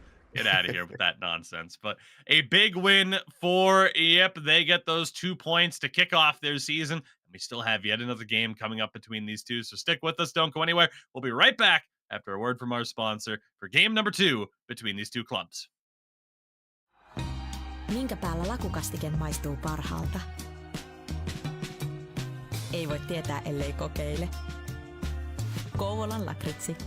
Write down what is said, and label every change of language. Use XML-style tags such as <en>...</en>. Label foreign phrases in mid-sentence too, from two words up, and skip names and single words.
<en>Get out of here with that nonsense. But a big win for JYP. They get those 2 points to kick off their season. And we still have yet another game coming up between these two. So stick with us. Don't go anywhere. We'll be right back after a word from our sponsor for game number 2 between these two clubs.</en> <fi>Minkä päällä lakukastiken maistuu parhaalta? Ei voi tietää, ellei kokeile. Kouvolan lakritsi.</fi>